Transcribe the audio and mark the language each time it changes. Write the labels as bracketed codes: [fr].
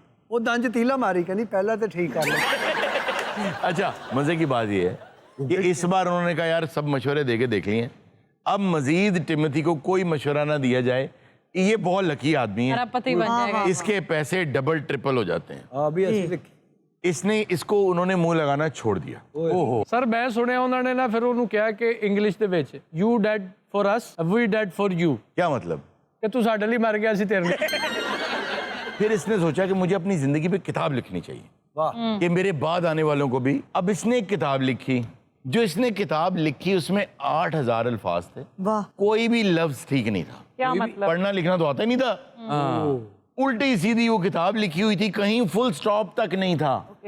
[pa] ਉਹ ਦੰਜ ਤੀਲਾ ਮਾਰੀ, ਕਹਿੰਦੀ ਪਹਿਲਾਂ ਤੇ ਠੀਕ ਕਰ ਲੈ. [ur] اچھا مزے کی بات یہ ہے کہ اس بار انہوں نے کہا یار سب مشورے دے کے دیکھ لیے, اب مزید ٹیموتھی کو کوئی مشورہ نہ دیا جائے. یہ بہت لکی آدمی ہے, پتی بن جائے گا. اس کے پیسے ڈبل ٹرپل ہو جاتے ہیں. [pa] ਹਾਂ ਵੀ ਅਸੀਂ ਤੇ [ur] اس نے اس کو انہوں نے منہ لگانا چھوڑ دیا. [pa] ਸਰ ਮੈਂ ਸੁਣਿਆ ਉਹਨਾਂ ਨੇ ਨਾ ਫਿਰ ਉਹਨੂੰ ਕਿਹਾ ਕਿ ਇੰਗਲਿਸ਼ ਦੇ ਵਿੱਚ [en] You dead for us we dead for you. [ur] کیا مطلب؟ [pa] ਕਿ ਤੂੰ ਸਾਡੇ ਲਈ ਮਰ ਗਿਆ ਸੀ ਤੇਰੇ ਲਈ. [ur] پھر اس نے سوچا کہ مجھے اپنی زندگی پہ کتاب لکھنی چاہیے کہ میرے بعد آنے والوں کو بھی. اب اس نے ایک کتاب لکھی, جو اس نے کتاب لکھی اس میں 8000 الفاظ تھے, واہ کوئی بھی لفظ ٹھیک نہیں تھا. کیا مطلب؟ پڑھنا لکھنا تو آتا ہی نہیں تھا, الٹی سیدھی وہ کتاب لکھی ہوئی تھی, کہیں فل سٹاپ تک نہیں تھا.